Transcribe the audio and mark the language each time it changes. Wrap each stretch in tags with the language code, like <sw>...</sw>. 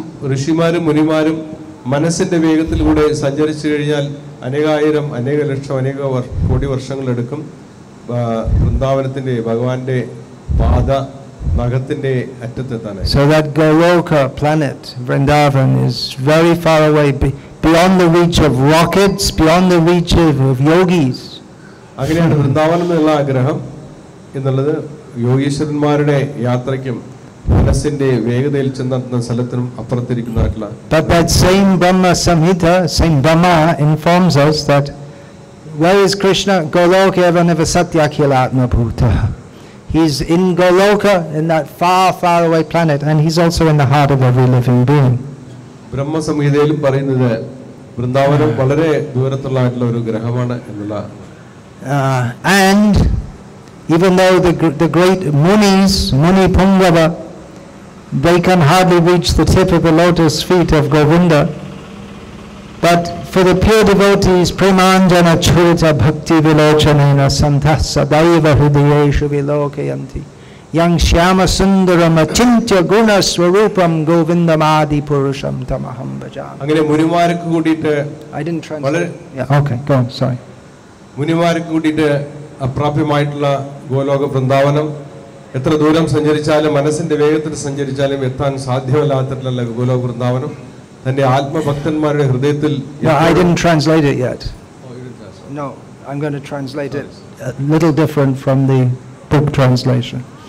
<ml>ഋഷിമാരും മുനിമാരും മനസ്സിന്റെ വേഗത്തിലൂടെ സഞ്ചരിച്ചു കഴിഞ്ഞാൽ അനേകായിരം അനേക ലക്ഷം അനേക കോടി വർഷങ്ങളെടുക്കും വൃന്ദാവനത്തിന്റെ ഭഗവാന്റെ പാദ നഖത്തിന്റെ അറ്റത്തെത്താൻ.</ml> <en>So that Goloka planet, Vrindavan, is very far away, beyond the reach of rockets, beyond the reach of yogis.</en> <ml>അങ്ങനെയാണ് വൃന്ദാവനം എന്നുള്ള ആഗ്രഹം എന്നുള്ളത് യോഗീശ്വരന്മാരുടെ യാത്രയ്ക്കും മനസ്സിന്റെ വേഗതയിൽ ചെന്നെത്തുന്ന സ്ഥലത്തിനും അപ്പുറത്തിരിക്കുന്നതായിട്ടുള്ള.</ml> <en>But that same Brahma Samhita, same Brahma informs us that where is Krishna?</en> <sa>Goloka evaneva satyakilatma bhuta.</sa> <en>He's in Goloka, in that far, far away planet, and he's also in the heart of every living being.</en> <ml>ബ്രഹ്മ സംഹിതയിലും പറയുന്നത് വൃന്ദാവനം വളരെ ദൂരത്തുള്ളതായിട്ടുള്ള ഒരു ഗ്രഹമാണ് എന്നുള്ള.</ml> <en>And even though the great munis, Muni Pungava, they can hardly reach the tip of the lotus feet of Govinda, but for the pure devotees,</en> <sa>Premanjana Churita Bhakti Vilochanena Santah Sadaiva Hridayeshu Vilokayanti Yang Shyama Sundaram Achintya Guna Swarupam Govindamadi Purusham Tamaham Bhajami.</sa> <ml>അങ്ങനെ മുനിമാർക്ക് കൂടിയിട്ട്</ml> <en>I didn't translate. Yeah, okay, go on, sorry.</en> <ml>മുനിമാർക്ക് കൂടിയിട്ട് അപ്രാപ്യമായിട്ടുള്ള ഗോലോക വൃന്ദാവനം എത്ര ദൂരം സഞ്ചരിച്ചാലും മനസ്സിന്റെ വേഗത്തിൽ സഞ്ചരിച്ചാലും എത്താൻ സാധ്യമല്ലാത്തിട്ടുള്ള ഗോലോക വൃന്ദാവനം തന്റെ ആത്മഭക്തന്മാരുടെ ഹൃദയത്തിൽ.</ml> <en>I didn't translate it yet. No, I'm going to translate it a little different from the book translation.</en>